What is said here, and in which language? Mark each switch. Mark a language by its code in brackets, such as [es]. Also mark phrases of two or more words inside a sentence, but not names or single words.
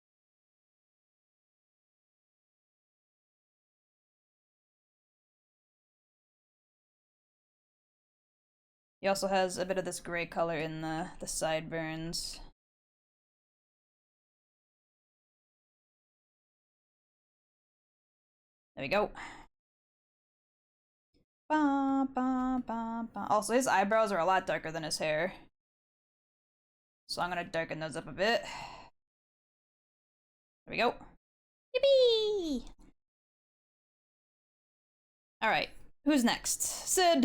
[en] He also has a bit of this gray color in the sideburns. There we go. Ba, ba, ba, ba. Also, his eyebrows are a lot darker than his hair. So I'm gonna darken those up a bit. There we go. Yippee! Alright, who's next? Sid!